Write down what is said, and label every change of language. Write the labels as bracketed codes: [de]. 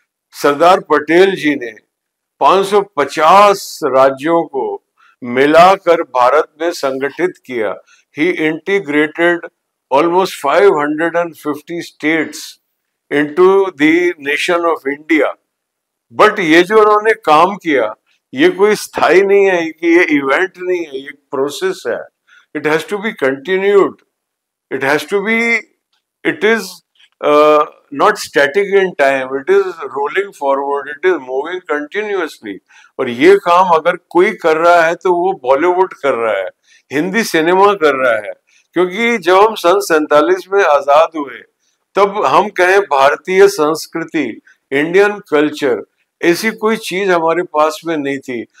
[hi] सरदार पटेल जी ने 550 राज्यों को मिलाकर भारत में संगठित किया। [en] He integrated almost 550 states into the nation of India. [hi] But ये जो उन्होंने काम किया, ये कोई स्थायी नहीं है, कि ये इवेंट नहीं है, ये प्रोसेस है। [en] It has to be continued, it has to be, it is not static in time, it is rolling forward, it is moving continuously। [hi] और ये काम अगर कोई कर रहा है तो वो बॉलीवुड कर रहा है, हिंदी सिनेमा कर रहा है। क्योंकि जब हम सन 47 में आजाद हुए तब हम कहें भारतीय संस्कृति, इंडियन कल्चर, ऐसी कोई चीज हमारे पास में नहीं थी।